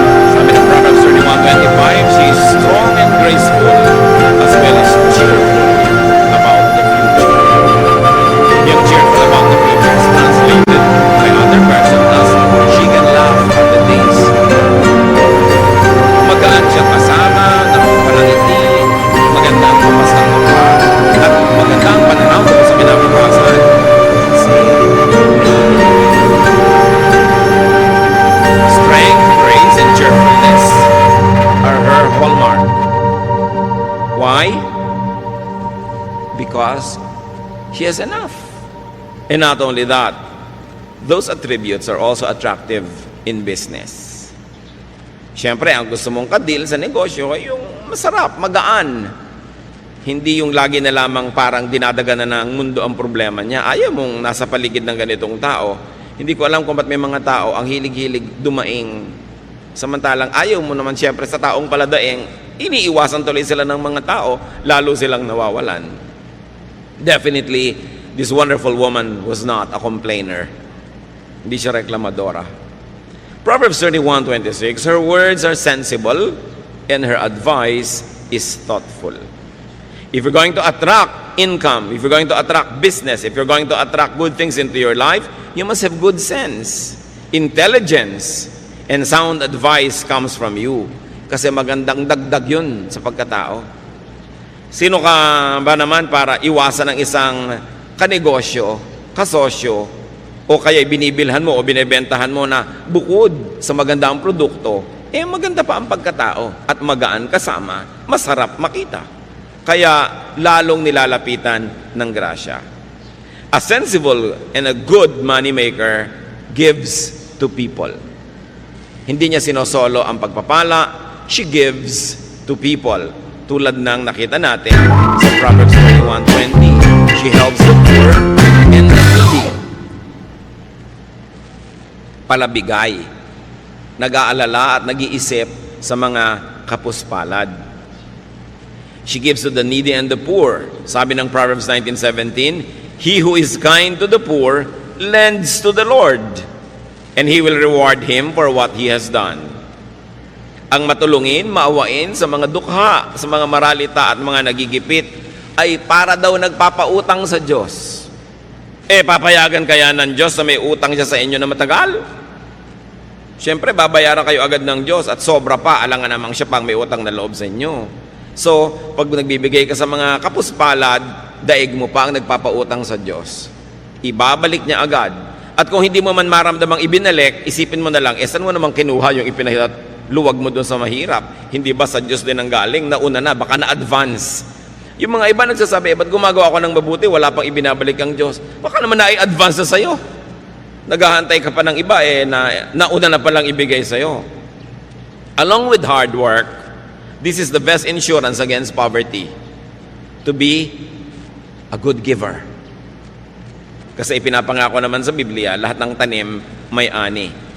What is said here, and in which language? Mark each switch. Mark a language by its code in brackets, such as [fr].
[tl] Sabi ng [en] Proverbs 31:25, she is strong and graceful as well as cheerful about the future. Yung cheerful about the future is translated by other person as she can laugh at the days. [tl] Magaan siya kasama, nakapalangiti, maganda ang kumas ng mukha, at maganda ang pananaw kung sa pinapapasan. [en] Strength, grace, and cheerfulness are her hallmark. Why? Because she has enough. And not only that, those attributes are also attractive in business. [tl] Siyempre, ang gusto mong kadil sa negosyo ay yung masarap, magaan. Hindi yung lagi na lamang parang dinadaganan na ng mundo ang problema niya. Ayaw mong nasa paligid ng ganitong tao. Hindi ko alam kung ba't may mga tao ang hilig-hilig dumaing. Samantalang ayaw mo naman siyempre sa taong paladaing, iniiwasan tuloy sila ng mga tao, lalo silang nawawalan. [en] Definitely, this wonderful woman was not a complainer. [tl] Hindi siya reklamadora. [en] Proverbs 31:26, her words are sensible and her advice is thoughtful. If you're going to attract income, if you're going to attract business, if you're going to attract good things into your life, you must have good sense, intelligence, and sound advice comes from you. [tl] Kasi magandang dagdag yun sa pagkatao. Sino ka ba naman para iwasan ng isang kanegosyo, kasosyo, o kaya binibilhan mo o binebentahan mo na bukod sa maganda ang produkto, maganda pa ang pagkatao at magaan kasama, masarap makita. Kaya lalong nilalapitan ng grasya. [en] A sensible and a good money maker gives to people. [tl] Hindi niya sinosolo ang pagpapala, [en] she gives to people. [tl] Tulad ng nakita natin sa [en] Proverbs 31:20, she helps the poor and the needy. [tl] Palabigay, nag-aalala at nag-iisip sa mga kapuspalad. [en] She gives to the needy and the poor. [tl] Sabi ng [en] Proverbs 19:17, he who is kind to the poor lends to the Lord, and He will reward him for what he has done. [tl] Ang matulungin, maawain sa mga dukha, sa mga maralita at mga nagigipit, ay para daw nagpapautang sa Diyos. Papayagan kaya ng Diyos na may utang siya sa inyo na matagal? Siyempre, babayaran kayo agad ng Diyos at sobra pa, alangan namang siya pang may utang na loob sa inyo. So, pag nagbibigay ka sa mga kapuspalad, daig mo pa ang nagpapautang sa Diyos. Ibabalik niya agad. At kung hindi mo man maramdamang ibinalik, isipin mo na lang, saan mo namang kinuha yung ipinahirat luwag mo doon sa mahirap? Hindi ba sa Diyos din ang galing? Nauna na, baka na-advance. Yung mga iba nagsasabi, ba't gumagawa ako ng mabuti, wala pang ibinabalik ang Diyos? Baka naman na-advance na sa'yo. Naghahantay ka pa ng iba, nauna na palang ibigay sa'yo. [en] Along with hard work, this is the best insurance against poverty. To be a good giver. [tl] Kasi ipinapangako naman sa Biblia, lahat ng tanim may ani.